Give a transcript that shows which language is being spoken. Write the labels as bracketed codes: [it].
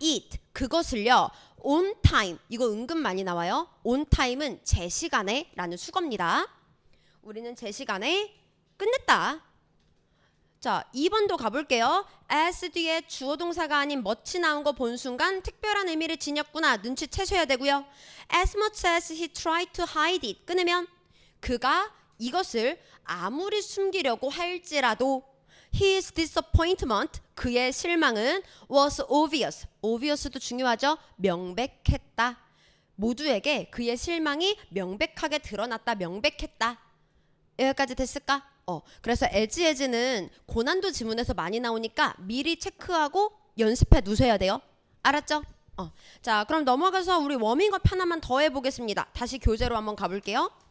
[ko] it 그것을요 [en] on time [ko] 이거 은근 많이 나와요. on time은 제 시간에 라는 수거입니다. 우리는 제 시간에 끝냈다. 자 2번도 가볼게요. as 뒤에 주어 동사가 아닌 much 나온 거 본 순간 특별한 의미를 지녔구나 눈치채셔야 되고요. [en] as much as he tried to hide it [ko] 끊으면 그가 이것을 아무리 숨기려고 할지라도 [en] his disappointment [ko] 그의 실망은 [en] was obvious obvious도 [ko] 중요하죠. 명백했다. 모두에게 그의 실망이 명백하게 드러났다. 명백했다. 여기까지 됐을까? 그래서 as는 고난도 지문에서 많이 나오니까 미리 체크하고 연습해 두셔야 돼요. 알았죠? 자, 그럼 넘어가서 우리 워밍업 하나만 더 해보겠습니다. 다시 교재로 한번 가볼게요.